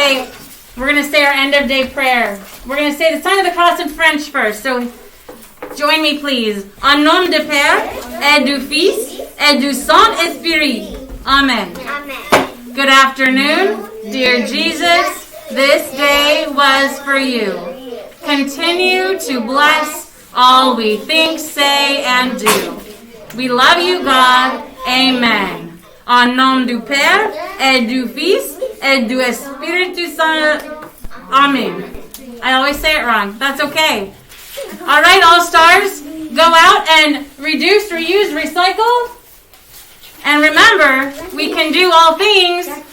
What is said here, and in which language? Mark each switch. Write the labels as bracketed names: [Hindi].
[English] Okay, we're going to say our end of day prayer. We're going to say the sign of the cross in French first. So join me, please. [French] En nom du Père, et du Fils, et du Saint-Esprit. [English] Amen. Amen. Good afternoon, dear Jesus. This day was for you. Continue to bless all we think, say, and do. We love you, God. Amen. [French] En nom du Père, et du Fils, et du [Spanish] Espiritu Santo. [English] Amen. I always say it wrong. That's okay. All right, all stars, go out and reduce, reuse, recycle. And remember, we can do all things.